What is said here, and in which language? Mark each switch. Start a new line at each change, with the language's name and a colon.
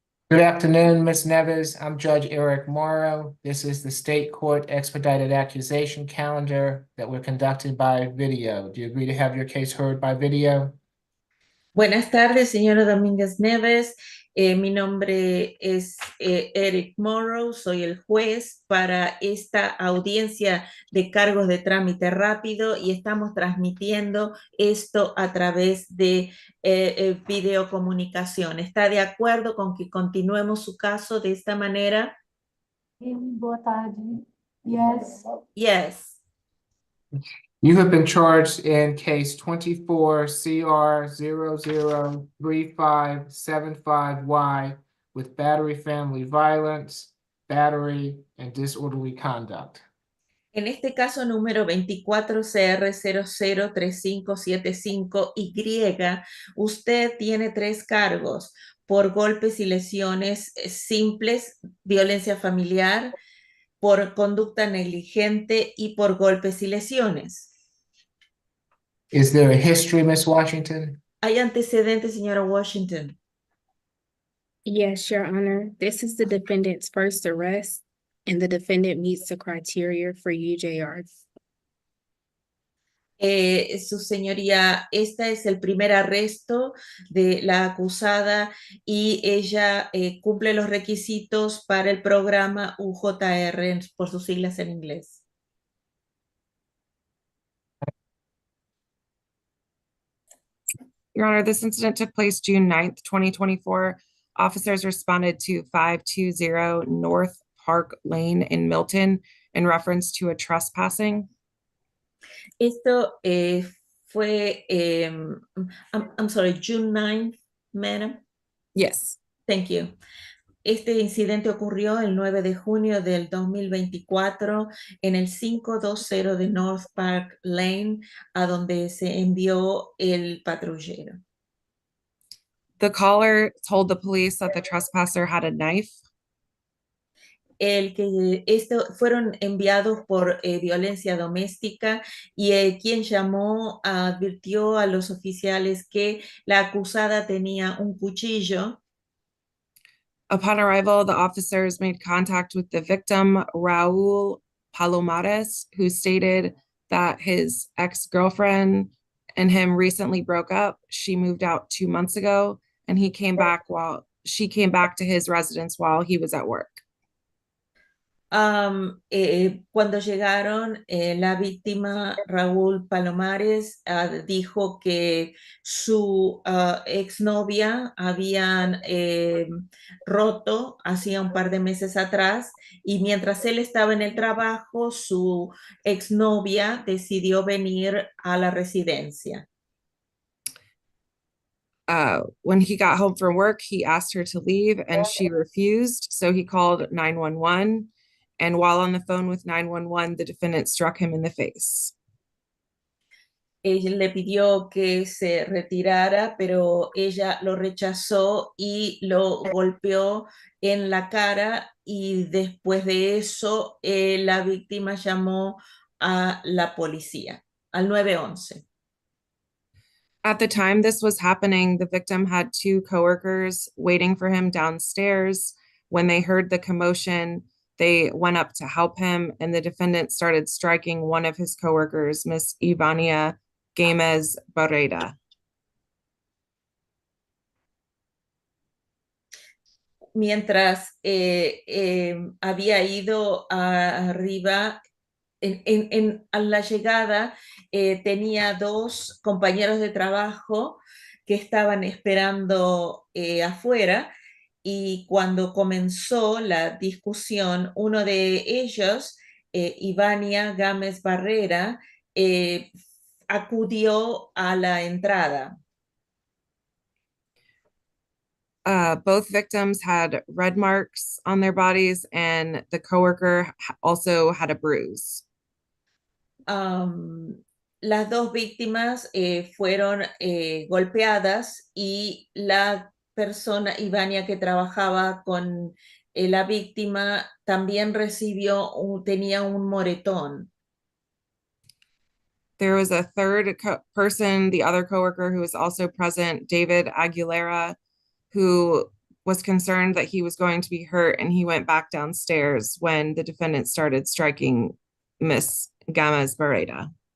English: Good afternoon, Ms. Neves. I'm Judge Eric Morrow. This is the State Court Expedited Accusation Calendar that we're conducting by video. Do you agree to have your case heard by video?
Spanish: Buenas tardes, señora Domínguez Neves. Mi nombre es Eric Morrow, soy el juez para esta audiencia de cargos de trámite rápido y estamos transmitiendo esto a través de videocomunicación. ¿Está de acuerdo con que continuemos su caso de esta manera?
Portuguese: Boa tarde.
English: Yes. Yes. You have been charged in case 24 CR 003575Y with battery, family violence, battery, and disorderly conduct.
Spanish: En este caso número 24CR003575Y, usted tiene 3 cargos por golpes y lesiones simples, violencia familiar, por conducta negligente y por golpes y lesiones.
English: Is there a history, Miss Washington?
Spanish: ¿Hay antecedentes, señora Washington?
English: Yes, Your Honor. This is the defendant's first arrest, and the defendant meets the criteria for UJR.
Spanish: Su señoría, este es el primer arresto de la acusada y ella cumple los requisitos para el programa UJR por sus siglas en inglés.
English: Your Honor, this incident took place June 9th, 2024. Officers responded to 520 North Park Lane in Milton in reference to a trespassing.
Spanish: Esto fue,
English: I'm sorry, June 9th, madam? Yes. Thank you.
Spanish: Este incidente ocurrió el 9 de junio del 2024 en el 520 de North Park Lane, a donde se envió el patrullero.
English: The caller told the police that the trespasser had a knife.
Spanish: Fueron enviados por violencia doméstica y quien llamó advirtió a los oficiales que la acusada tenía un cuchillo.
English: Upon arrival, the officers made contact with the victim, Raul Palomares, who stated that his ex-girlfriend and him recently broke up. She moved out 2 months ago, and she came back to his residence while he was at work.
Spanish: Cuando llegaron, la víctima Raúl Palomares dijo que su exnovia habían roto hacía un par de meses atrás y mientras él estaba en el trabajo, su exnovia decidió venir a la residencia.
English: When he got home from work, he asked her to leave and she refused. So he called 911. And while on the phone with 911, the defendant struck him in the face.
Spanish: Ella le pidió que se retirara, pero ella lo rechazó y lo golpeó en la cara y después de eso la víctima llamó a la policía, al 911.
English: At the time this was happening, the victim had 2 coworkers waiting for him downstairs. When they heard the commotion, they went up to help him, and the defendant started striking one of his coworkers, Miss Ivania Gamez Barreda.
Spanish: Mientras había ido arriba, a la llegada tenía 2 compañeros de trabajo que estaban esperando afuera y cuando comenzó la discusión, uno de ellos, Ivania Gámez Barrera, acudió a la entrada.
English: Both victims had red marks on their bodies, and the coworker also had a bruise.
Spanish: Las 2 víctimas fueron golpeadas y la persona, Ivania, que trabajaba con la víctima, también tenía un moretón.
English: There was a third person, the other coworker who was also present, David Aguilera, who was concerned that he was going to be hurt, and he went back downstairs when the defendant started striking Miss Gamez Barreda.